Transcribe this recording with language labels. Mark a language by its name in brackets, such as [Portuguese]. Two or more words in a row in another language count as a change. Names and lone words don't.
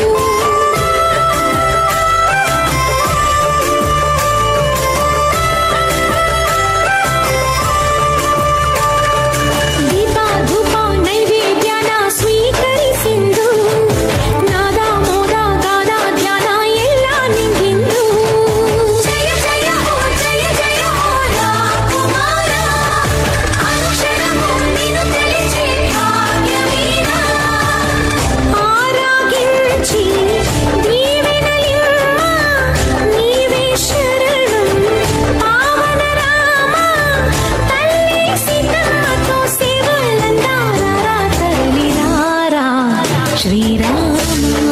[Kannada] దీప ధూಪ ನೈವೇದ್ಯನ ಸ್ವೀಕರಿಸಿಂದು ನಾದ ಮೋದ ಗಾದ ಧ್ಯಾನ ಎಲ್ಲ ನಿಂಗಿಂದು ಜಯ ಜಯ ಹೋ ಜಯ ಜಯ ಹೋ ರಾಮಕುಮಾರ ಅನುಕ್ಷಣಮು ನೀನು [Telugu] తెలిచే భాగ్యవీణ ఆరాగించి దీవెనలిమ్మ నీవే శరణం పావన రామ తల్లి సీతమ్మతో సేవలందారా తరలిరారా శ్రీరామ